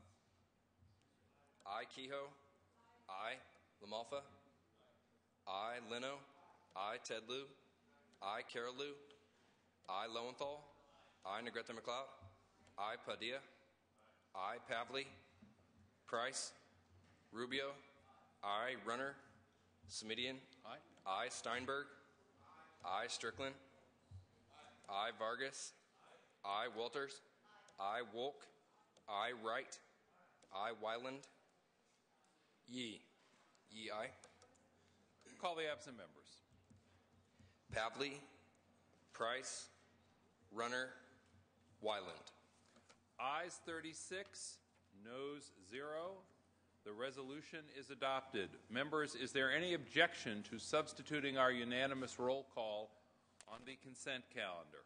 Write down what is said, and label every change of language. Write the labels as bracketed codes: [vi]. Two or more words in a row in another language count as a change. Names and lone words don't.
[en] I. Kehoe. I. LaMalfa. I. Leno. I. Ted Lieu. I. Carol Lieu. I. Lowenthal. I. Negrete McLeod. I. Padilla. I. Pavley. Price. Rubio. I. Runner. Smidian. Aye. I. Steinberg. I. Strickland. I. Vargas. I. Walters. I. Wolk. I. Wright. I. Wyland. Yee. Yee, aye. Call the absent members. Pavley. Price. Runner. Wyland. Ayes 36, noes 0. The resolution is adopted. Members, is there any objection to substituting our unanimous roll call on the consent calendar?